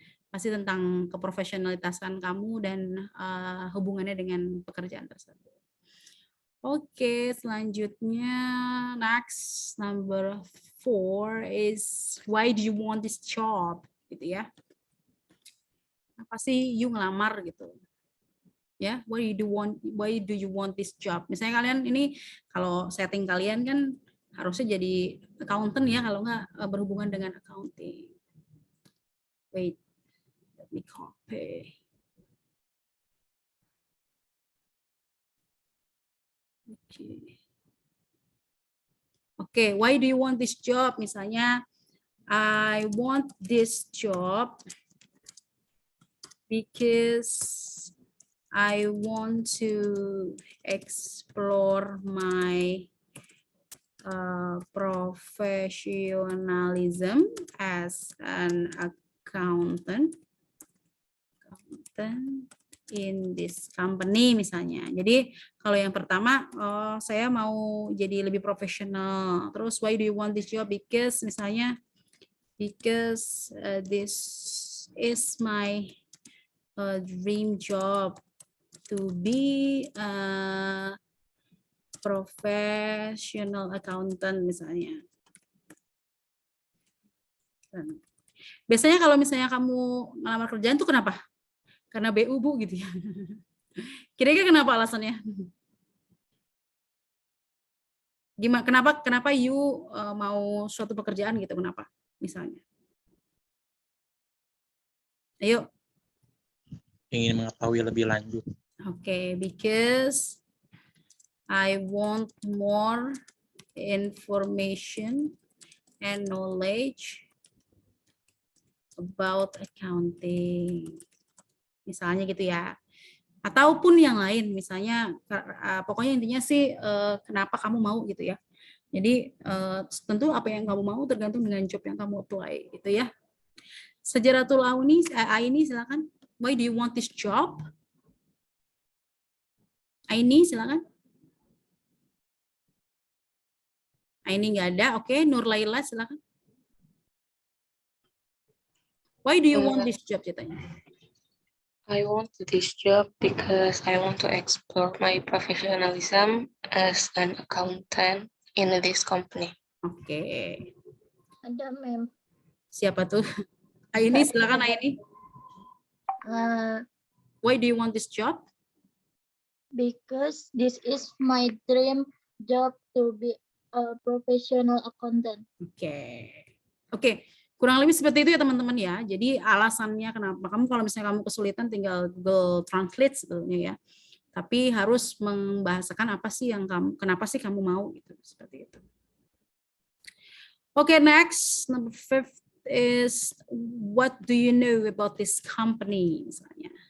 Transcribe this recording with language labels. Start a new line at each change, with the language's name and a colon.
Indonesian: Pasti tentang keprofesionalitasan kamu dan hubungannya dengan pekerjaan tersebut.
English: Oke, selanjutnya next number 4 is why do you want this job
Indonesian: gitu ya. Apa sih you ngelamar gitu.
English: Ya, why do you want this job?
Indonesian: Misalnya kalian ini kalau setting kalian kan harusnya jadi accountant ya, kalau nggak berhubungan dengan accounting.
English: Wait, let me copy. Oke, why do you want this job? Misalnya, I want this job because I want to explore my professionalism as an accountant in this company misalnya.
Indonesian: Jadi kalau yang pertama, saya mau jadi lebih profesional.
English: Terus why do you want this job? Because misalnya, because this is my dream job to be a professional accountant misalnya.
Indonesian: Biasanya kalau misalnya kamu ngelamar kerjaan tuh kenapa? Karena BU Bu gitu ya. Kira-kira kenapa alasannya? Gimana? Kenapa you mau suatu pekerjaan gitu? Kenapa? Misalnya. Ayo. Ingin mengetahui lebih lanjut.
English: Okay, because I want more information and knowledge about accounting.
Indonesian: Misalnya gitu ya. Ataupun yang lain, misalnya pokoknya intinya sih kenapa kamu mau gitu ya. Jadi tentu apa yang kamu mau tergantung dengan job yang kamu apply gitu ya.
English: Sejaratul Aini silakan. Why do you want this job?
Indonesian: Aini silakan. Aini nggak ada. Oke, Nur Laila silakan.
English: Why do you want this job ceritanya? I want this job because I want to explore my professionalism as an accountant in this company.
Indonesian: Oke. Ada, ma'am. Siapa tuh? Aini silakan Aini.
English: Why do you want this job? Because this is my dream job to be a professional accountant.
Indonesian: Oke. Kurang lebih seperti itu ya teman-teman ya. Jadi alasannya kenapa kamu kalau misalnya kamu kesulitan tinggal Google Translate sebetulnya ya. Tapi harus membahasakan apa sih yang kenapa sih kamu mau gitu seperti itu.
English: Oke, next number 5 is what do you know about this company misalnya.